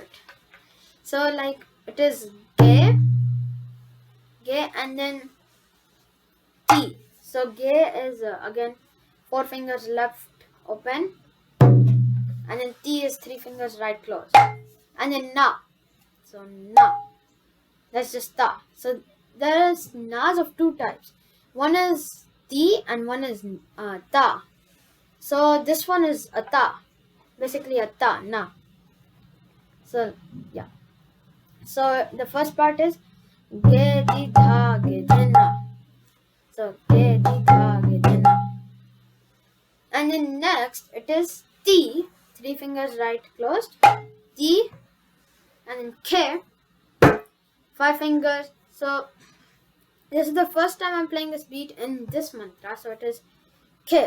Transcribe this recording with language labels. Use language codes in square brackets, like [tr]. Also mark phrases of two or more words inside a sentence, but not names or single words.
[en] So like it is ge, and then T. So ge is again 4 fingers left open, and then T is 3 fingers right closed, and then na. So na. That's just ta. So there is nas of two types. One is ti and one is ta. So this one is a ta, basically a ta, na. So yeah. So the first part is ge di tha ge dina. So ge di tha ge dina. And then next it is ti, 3 fingers right closed, ti, and then k, 5 fingers. So this is the first time I'm playing this beat in this mantra. So it is K.